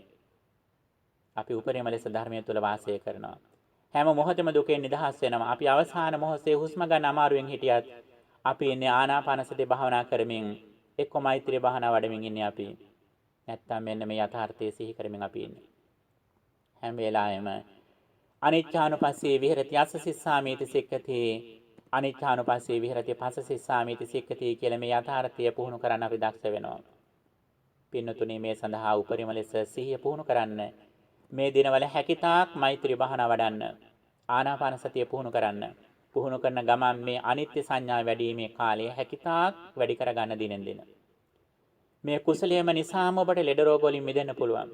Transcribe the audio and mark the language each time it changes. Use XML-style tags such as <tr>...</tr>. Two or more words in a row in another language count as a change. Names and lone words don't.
<si>අපි උපරිම ලෙස ධර්මයේ තුල වාසය කරනවා. හැම මොහොතෙම දුකෙන් නිදහස් වෙනවා. අපි අවසාන මොහොතේ හුස්ම ගන්න අමාරුවෙන් හිටියත් අපි ඉන්නේ ආනාපාන සති භාවනා කරමින් එක්ක මෛත්‍රී භාවනා වඩමින් ඉන්නේ අපි. නැත්තම් මෙන්න මේ යථාර්ථය සිහි කරමින් අපි ඉන්නේ. හැම වෙලාවෙම</si> <pi>අනිච්චානුපස්සී විහෙරති අස්ස සිස්සාමීති සික්ඛති අනිච්චානුපස්සී විහෙරති පස්ස සිස්සාමීති සික්ඛති</pi> <si>කියලා මේ යථාර්ථය පුහුණු කරන්න අපි දක්ෂ වෙනවා. පින්නතුනේ මේ සඳහා උපරිම ලෙස සිහිය පුහුණු කරන්න මේ දිනවල හැකිතාක් මෛත්‍රී භාවනා වඩන්න ආනාපාන සතිය පුහුණු කරන්න පුහුණු කරන ගමන් මේ අනිත්‍ය සංඥා වැඩිීමේ කාලය හැකිතාක් වැඩි කරගන්න දිනෙන් දින මේ කුසලයේම නිසාම ඔබට ලෙඩ රෝග වලින් මිදෙන්න පුළුවන්.</si>